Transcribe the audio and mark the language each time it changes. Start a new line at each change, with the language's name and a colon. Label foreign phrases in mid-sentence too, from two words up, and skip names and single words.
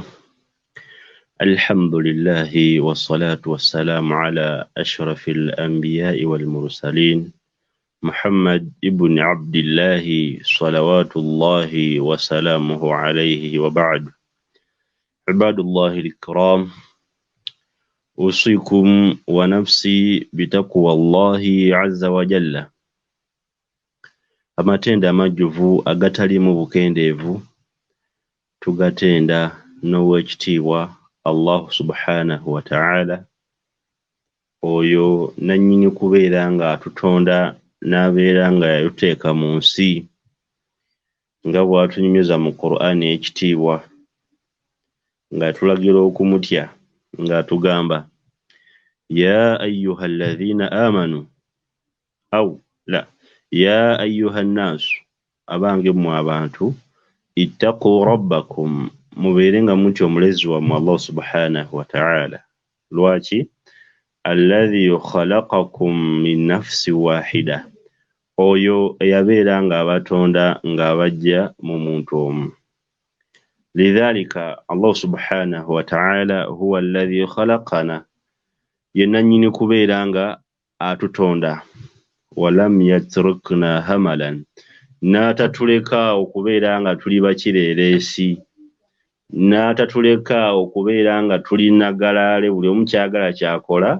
Arabic: الحمد لله والصلاة والسلام على أشرف الأنبياء والمرسلين محمد ابن عبد الله صلوات الله وسلامه عليه وبعد. عباد الله الكرام، أوصيكم ونفسي بتقوى الله عز وجل.
Ganda: Amatenda amajjuvu agatalimu bukendeevu tugatenda n'owekitiibwa
Arabic: الله سبحانه وتعالى,
Ganda: oyo nannyini kubeera nga atutonda n'abeera nga yatuteeka mu nsi nga bw'atunyumiza mu Qur'an ekitiibwa ng'atulagira okumutya ng'atugamba
Arabic: يا أيها الذين آمنوا يا أيها الناس,
Ganda: abange mmwe abantu,
Arabic: اتقوا ربكم,
Ganda: mubeere nga mutya omulezi wammwe
Arabic: الله سبحانه وتعالى. Lwaki? الذي خلقكم من نفس واحدة,
Ganda: oyo eyabeera nga abatonda ng'abajja mu muntu omu.
Arabic: لذلك الله سبحانه وتعالى هو الذي خلقنا,
Ganda: ye nannyini kubeera nga atutonda.
Arabic: ولم يتركنا هملا,
Ganda: n'atatuleka okubeera nga tuli bakireereesi, n'atatuleka okubeera nga tuli nagalaale buli omu kyagala kyakola.